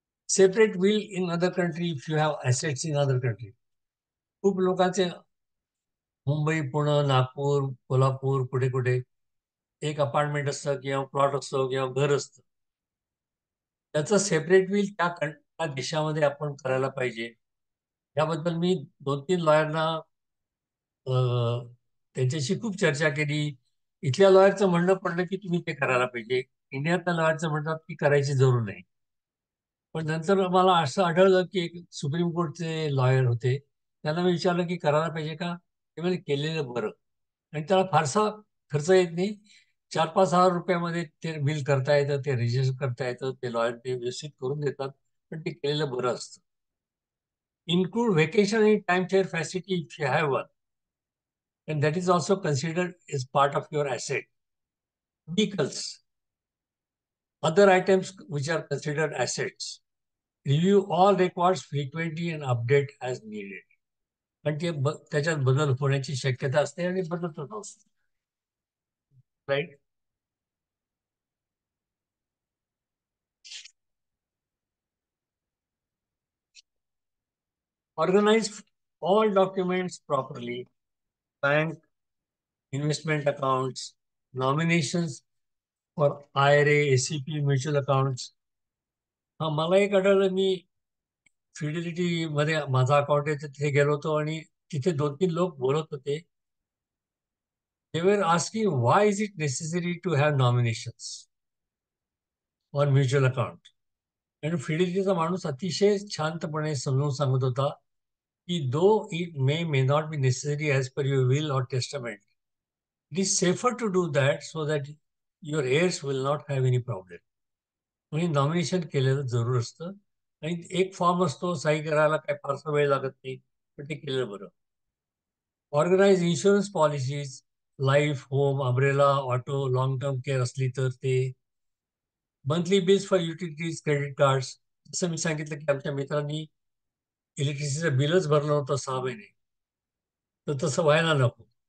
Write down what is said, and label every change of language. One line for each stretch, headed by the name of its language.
English: Separate will in other country if you have assets in other country.
Marathi: खूप लोकांचे मुंबई, पुणे, नागपूर, कोल्हापूर, कुठे कुठे एक अपार्टमेंट असतं किंवा प्लॉट असतो किंवा घर असतं. त्याचं सेपरेट विल त्या देशामध्ये आपण करायला पाहिजे. याबद्दल मी 2-3 लॉयरना त्यांच्याशी खूप चर्चा केली. इथल्या लॉयरचं म्हणणं पडलं की तुम्ही ते करायला पाहिजे. इंडियातल्या लॉयरचं म्हणतात की करायची जरूर नाही. पण नंतर मला असं आढळलं की एक सुप्रीम कोर्टचे लॉयर होते, त्यांना मी विचारलं की करायला पाहिजे का? ते म्हणजे केलेलं बरं. आणि त्याला फारसा खर्च येत नाही. 4-5 हजार रुपयामध्ये ते बिल करता येतं, ते रजिस्टर करता येतं, ते लॉयर ते व्यवस्थित करून देतात, पण ते केलेलं बरं असतं.
English: include vacation
Marathi: आणि
English: Time share facility if you have one, and that is also considered as part of your asset. Vehicles, other items which are considered assets. Review all records frequently and update as needed.
Marathi: पण ते त्याच्यात बदल होण्याची शक्यता असते आणि बदल होत असतो.
English: Right. Organize all documents properly. Bank, investment accounts, nominations for IRA, ACP, mutual accounts.
Marathi: हा, मला एक आढळलं, मी फिडिलिटी मध्ये माझा अकाउंट आहे तिथे गेलो होतो आणि तिथे 2-3 लोक बोलत होते.
English: They were asking why is it necessary to have nominations or mutual account.
Marathi: आणि फिडिलिटीचा माणूस अतिशय शांतपणे समजून सांगत होता की
English: though it may not be necessary as per your will or testament, it is safer to do that so that your heirs will not have any problem.
Marathi: म्हणजे nomination केलेलं जरूर असतं आणि एक फॉर्म असतो, सही करायला काय फारसा वेळ लागत नाही, पण ते केलेलं बरं.
English: organise insurance policies, life, home, umbrella, auto, long term care
Marathi: असली तर ते.
English: Monthly bills for utilities, credit cards.
Marathi: जसं मी सांगितलं की आमच्या मित्रांनी इलेक्ट्रिसिटीचं बिलच भरलं होतं 6 महिने, तर तसं व्हायला नको.